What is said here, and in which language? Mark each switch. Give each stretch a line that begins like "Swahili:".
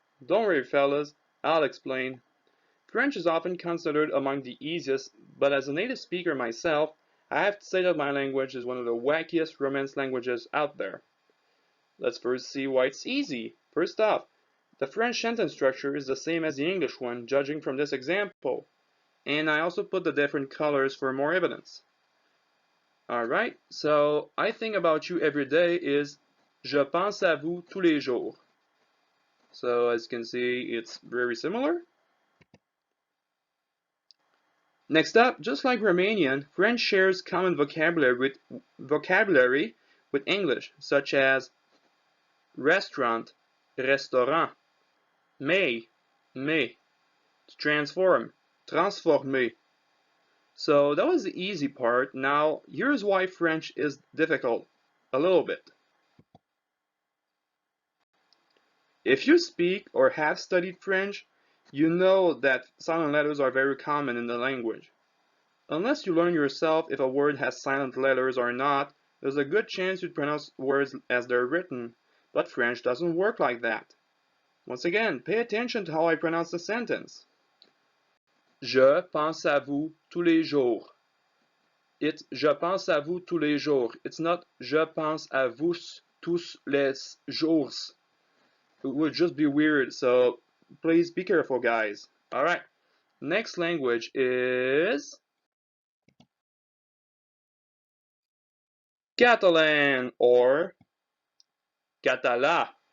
English: Don't worry, fellas, I'll explain. French is often considered among the easiest, but as a native speaker myself, I have to say that my language is one of the wackiest Romance languages out there. Let's first see why it's easy. First off, the French sentence structure is the same as the English one, judging from this example. And I also put the different colors for more evidence. Alright, so I think about you every day is
French: Je pense à vous tous les jours.
English: So as you can see, it's very similar. Next up, just like Romanian, French shares common vocabulary with English, such as restaurant, restaurant, mais, to transform, transformer. So that was the easy part. Now, here's why French is difficult, a little bit. If you speak or have studied French, you know that silent letters are very common in the language. Unless you learn yourself if a word has silent letters or not, there's a good chance you'd pronounce words as they're written, but French doesn't work like that. Once again, pay attention to how I pronounce the sentence.
French: Je pense à vous tous les jours.
English: It's
French: je pense à vous tous les jours.
English: It's not
French: je pense à vous tous les jours.
English: It would just be weird, so please be careful, guys. Alright, next language is Catalan or Català.